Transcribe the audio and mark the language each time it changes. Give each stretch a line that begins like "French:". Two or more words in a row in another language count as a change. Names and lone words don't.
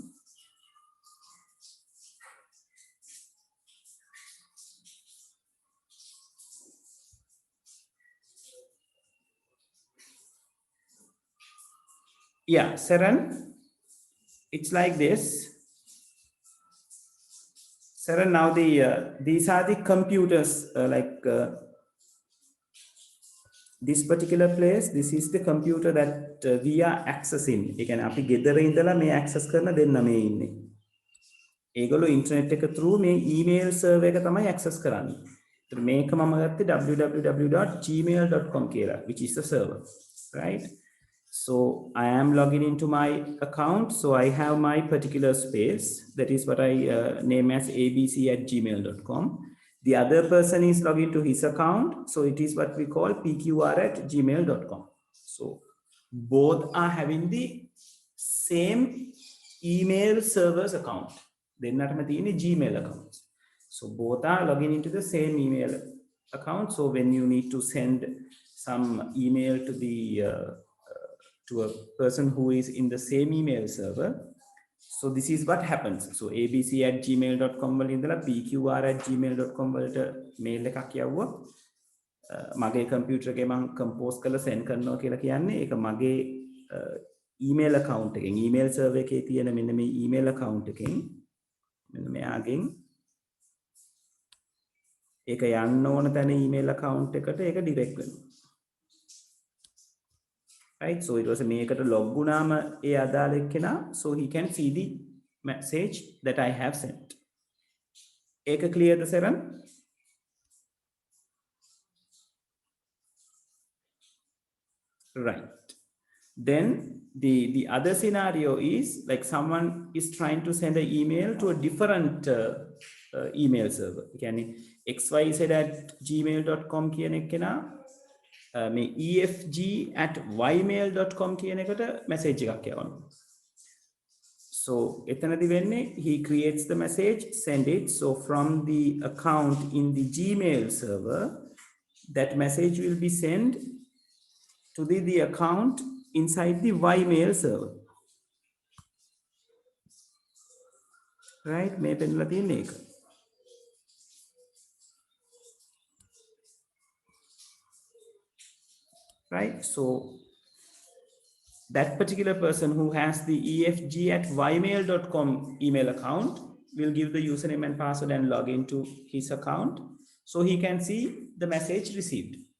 English: Yeah, Saran, it's like this. Saran, now these are the computers, this particular place. This is the computer that we are accessing.
Sinhala: ඒ කියන්නේ අපි ගෙදර ඉඳලා මේ access කරන දෙන්න මේ ඉන්නේ. ඒගොල්ලෝ ඉන්ටර්නෙට් එක through මේ
English: email server
Sinhala: එක තමයි access කරන්නේ. ඒතර මේක මම ගත්තේ www.gmail.com කියලා,
English: which is the server, right? So I am logging into my account. So I have my particular space. That is what I name as abc@gmail.com. The other person is logging to his account. So it is what we call pqr@gmail.com. So both are having the same email server's account.
Sinhala: දෙන්නටම තියෙන්නේ Gmail accounts.
English: So both are logging into the same email account. So when you need to send some email to a person who is in the same email server, so this is what happens.
Sinhala: So abc@gmail.com වල ඉඳලා pqr@gmail.com වලට mail එකක් යවුවා. මගේ computer එකේ මම compose කරලා send කරනවා කියලා කියන්නේ ඒක මගේ
English: email account
Sinhala: එකෙන්,
English: email server
Sinhala: එකේ තියෙන මෙන්න මේ
English: email account
Sinhala: එකෙන් මෙන්න මෙයාගෙන් ඒක යන්න ඕන තැන
English: email account
Sinhala: එකට ඒක direct වෙනවා.
English: Right? So it was a
Sinhala: මේකට log වුණාම ඒ අදාළ එක්කෙනා,
English: so he can see the message that I have sent.
Sinhala: ඒක clear ද සරන්?
English: Right. Then the other scenario is like someone is trying to send an email to a different email server.
Sinhala: කියන්නේ xyz@gmail.com කියන එක්කෙනා මේ efg@ymail.com කියන එකට message එකක් යවනවා.
English: So
Sinhala: එතනදි වෙන්නේ
English: he creates the message, send it. So from the account in the Gmail server, that message will be sent to the account inside the Ymail server. Right?
Sinhala: මේ පෙන්නලා තියෙන්නේ ඒක.
English: Right? So that particular person who has the efg@ymail.com email account will give the username and password and log into his account so he can see the message received.